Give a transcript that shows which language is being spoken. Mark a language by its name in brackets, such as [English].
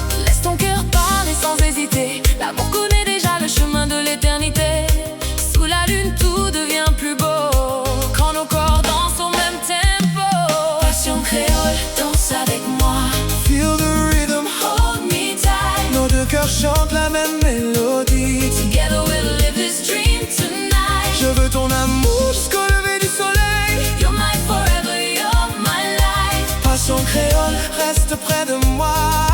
[French] Laisse ton cœur parler sans hésiter, l'amour connaît déjà le chemin de l'éternité. Sous la lune tout devient plus beau, quand nos corps dansent au même tempo. Passion créole, danse avec moi. [English] Feel the rhythm, Hold me tight. [French] nos deux cœurs chantent la même mélodie. [English] Together we'll live this dream tonight. [French] Je veux ton amour jusqu'au lever du soleil. [English] You're my forever, you're my life. [French] Passion créole, reste près de moi.